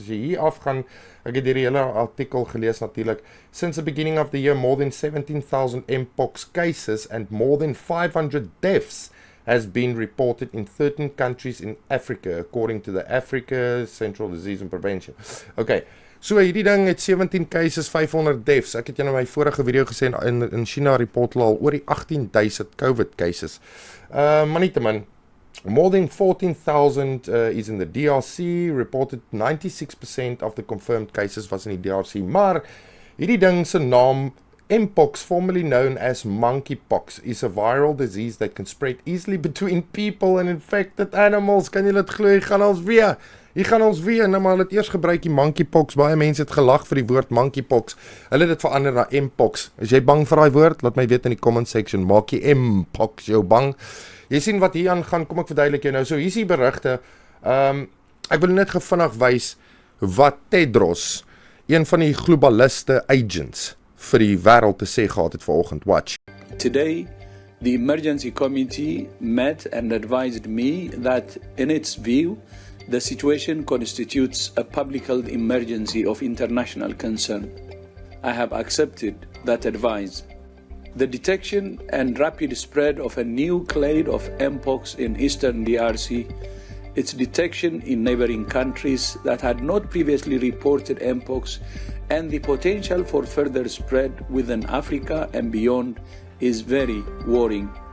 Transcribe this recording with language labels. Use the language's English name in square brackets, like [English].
[Afrikaans] As jy hier afgaan, ek het hierdie hele artikel gelees natuurlik. [English] Since the beginning of the year, more than 17,000 Mpox cases and more than 500 deaths has been reported in 13 countries in Africa, according to the Africa Central Disease and Prevention. [Afrikaans] Okay, so hierdie ding het 17 cases, 500 deaths. Ek het jou in my vorige video gesê, in China report al oor die 18,000 COVID cases. Maar nietemin, [English] more than 14,000 is in the DRC, reported 96% of the confirmed cases was in die DRC, [Afrikaans] maar hierdie ding se naam, [English] Mpox, formerly known as monkeypox, is a viral disease that can spread easily between people and infected animals. [Afrikaans] Kan jy dit glo? Hier gaan ons weer, nou maar hulle het eers gebruik die monkeypox, baie mense het gelag vir die woord monkeypox, hulle het dit verander na Mpox. Is jy bang vir daai woord? Laat my weet in die comment section, maak jy Mpox jou bang? Jy sien wat hier aangaan, kom ek verduidelik jou nou, so hier is die berigte, ek wil net vinnig wys wat Tedros, een van die globaliste agents, vir die wêreld te sê gehad het vanoggend. [English] Watch. Today, the emergency committee met and advised me that in its view, the situation constitutes a public health emergency of international concern. I have accepted that advice. The detection and rapid spread of a new clade of Mpox in eastern DRC, its detection in neighboring countries that had not previously reported Mpox, and the potential for further spread within Africa and beyond is very worrying.